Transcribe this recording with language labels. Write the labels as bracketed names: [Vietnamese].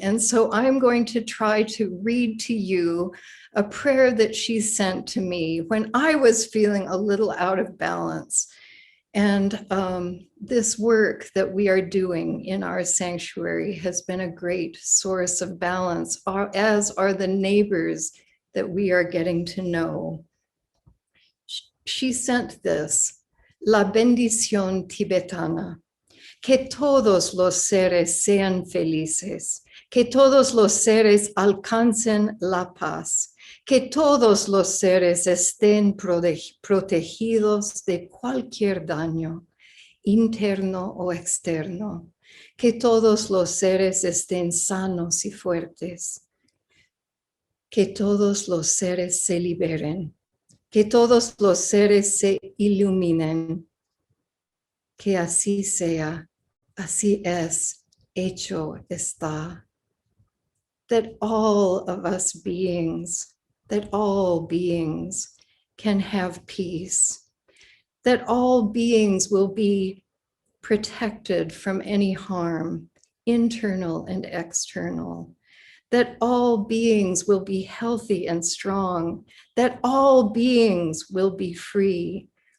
[English] And so I'm going to try to read to you a prayer that she sent to me when I was feeling a little out of balance. And this work that we are doing in our sanctuary has been a great source of balance, as are the neighbors that we are getting to know. [Spanish] She sent this, La bendición tibetana, que todos los seres sean felices, que todos los seres alcancen la paz, que todos los seres estén protegidos de cualquier daño, interno o externo, que todos los seres estén sanos y fuertes, que todos los seres se liberen, que todos los seres se iluminen, que así sea, así es, hecho está. [English] That all of us beings, that all beings can have peace, that all beings will be protected from any harm, internal and external, that all beings will be healthy and strong, that all beings will be free,